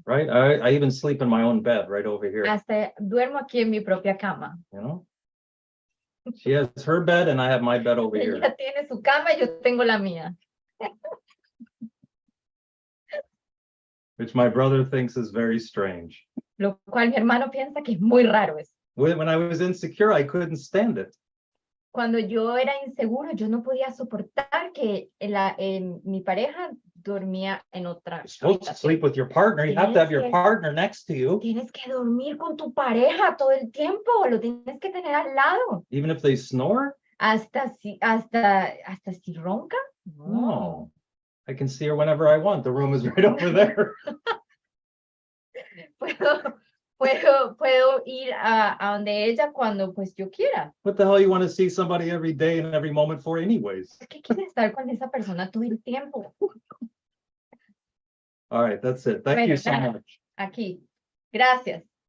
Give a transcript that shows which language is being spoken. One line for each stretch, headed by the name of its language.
English: Right? I even sleep in my own bed right over here.
Spanish: Hasta duermo aquí en mi propia cama.
English: You know? She has her bed and I have my bed over here.
Spanish: Ella tiene su cama y yo tengo la mía.
English: Which my brother thinks is very strange.
Spanish: Lo cual mi hermano piensa que es muy raro eso.
English: When I was insecure, I couldn't stand it.
Spanish: Cuando yo era inseguro, yo no podía soportar que mi pareja dormía en otra
English: You're supposed to sleep
Spanish: habitación.
English: with your partner. You have to have your partner next to you.
Spanish: Tienes que dormir con tu pareja todo el tiempo, lo tienes que tener al lado.
English: Even if they snore?
Spanish: Hasta si ronca.
English: No. I can see her whenever I want. The room is right over there.
Spanish: Puedo ir a donde ella cuando pues yo quiera.
English: What the hell you want to see somebody every day and every moment for anyways?
Spanish: ¿Qué quieres estar con esa persona todo el tiempo?
English: All right, that's it. Thank you so
Spanish: Bueno,
English: much.
Spanish: Aquí. Gracias.